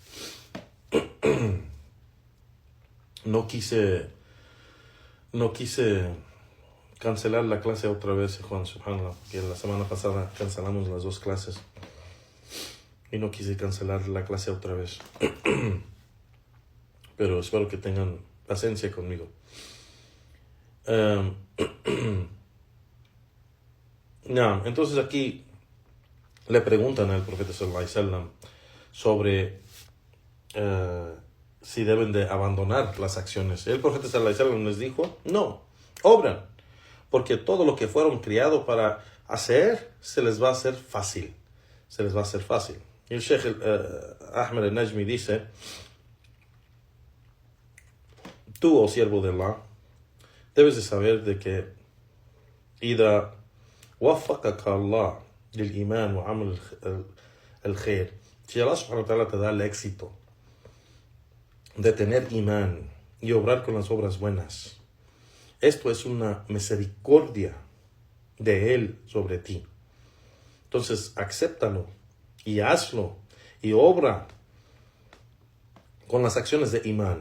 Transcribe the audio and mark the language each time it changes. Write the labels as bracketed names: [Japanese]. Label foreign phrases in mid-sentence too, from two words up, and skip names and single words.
[Spanish] No quise cancelar la clase otra vez, Juan, subhanallah, porque la semana pasada cancelamos las 2 clases y no quise cancelar la clase otra vez. Pero espero que tengan paciencia conmigo. No, entonces aquí le preguntan al profeta [Arabic] صلى الله عليه وسلم [Spanish] sobre si deben de abandonar las acciones. El profeta [Arabic] صلى الله عليه وسلم [Spanish] les dijo: no, obran, porque todo lo que fueron criados para hacer se les va a hacer fácil. Y el Sheikh Ahmed al-Najmi dice: tú, oh siervo de Allah, debes de saber de que [Arabic] إذا وفقك الله للإيمان وعمل الخير, [Spanish] si Allah [Arabic] سبحانه وتعالى [Spanish] te da el éxito de tener imán y obrar con las obras buenas, esto es una misericordia de Él sobre ti. Entonces, acéptalo y hazlo y obra con las acciones de imán.